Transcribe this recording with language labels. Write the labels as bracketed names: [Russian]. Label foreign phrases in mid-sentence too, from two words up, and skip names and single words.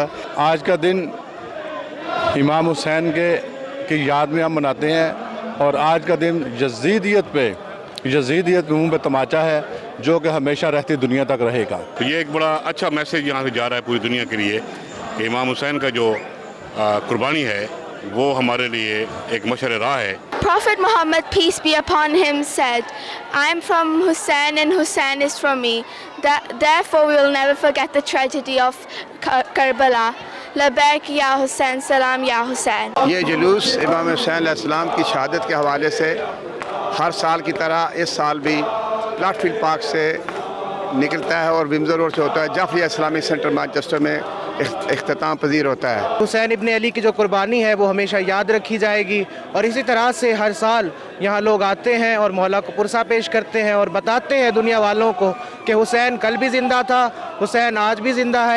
[Urdu] آج کا دن امام حسین کی یاد میں ہم مناتے ہیں، اور آج کا دن یزیدیت کے منہ پہ تماچا ہے جو کہ ہمیشہ رہتی دنیا تک رہے گا۔ یہ ایک بڑا اچھا میسیج یہاں سے جا رہا ہے پوری دنیا کے لیے کہ امام حسین کا جو قربانی ہے وہ ہمارے لیے ایک مشعل راہ ہے۔ [English] Prophet Muhammad, peace be upon him, said, I am from Hussein and Hussein is from me. Therefore we will never forget the tragedy of Karbala. [Arabic] لبيك يا حسين، سلام يا حسين. [Urdu] یہ جلوس امام حسین علیہ السلام کی شہادت کے حوالے سے ہر سال کی طرح اس سال بھی پلاٹ فیلڈ پارک سے نکلتا ہے اور ومزلو روڈ سے ہوتا ہے جعفریہ اسلامک سینٹر مانچسٹر میں اختتام پذیر ہوتا ہے۔ حسین ابن علی کی جو قربانی ہے وہ ہمیشہ یاد رکھی جائے گی، اور اسی طرح سے ہر سال یہاں لوگ آتے ہیں اور محلہ کو پرسہ پیش کرتے ہیں اور بتاتے ہیں دنیا والوں کو کہ حسین کل بھی زندہ تھا، حسین آج بھی زندہ ہے۔